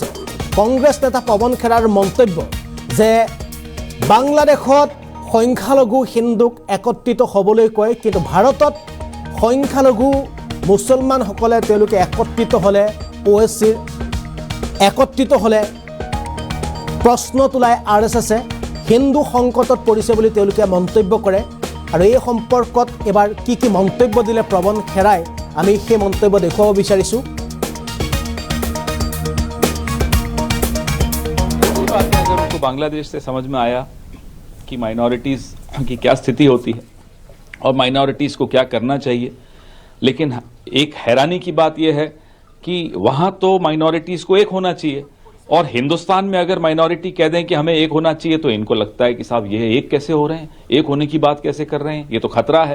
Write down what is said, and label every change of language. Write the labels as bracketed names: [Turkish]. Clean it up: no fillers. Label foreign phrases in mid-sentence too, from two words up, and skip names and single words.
[Assamese] কংগ্ৰেছ নেতা পৱন খেৰাৰ মন্তব্য যে বাংলাদেশত সংখ্যালঘু হিন্দুক একত্ৰিত হ'বলৈ কয়, কিন্তু ভাৰতত সংখ্যালঘু মুছলমানসকলে তেওঁলোকে একত্ৰিত হ'লে ওৱেচিৰ একত্ৰিত হ'লে প্ৰশ্ন তোলাই আৰএছএছে হিন্দু সংকটত পৰিছে বুলি তেওঁলোকে মন্তব্য কৰে। আৰু এই সম্পৰ্কত এবাৰ কি কি মন্তব্য দিলে পৱন খেৰাই, আমি সেই মন্তব্য দেখুৱাব বিচাৰিছোঁ। [Hindi] अगर उनको बांग्लादेश से समझ में आया कि माइनॉरिटीज़ की क्या स्थिति होती है और माइनॉरिटीज़ को क्या करना चाहिए, लेकिन एक हैरानी की बात यह है कि वहाँ तो माइनॉरिटीज़ को एक होना चाहिए, और हिंदुस्तान में अगर माइनॉरिटी कह दें कि हमें एक होना चाहिए तो इनको लगता है कि साहब ये एक कैसे हो रहे हैं, एक होने की बात कैसे कर रहे हैं, ये तो खतरा है।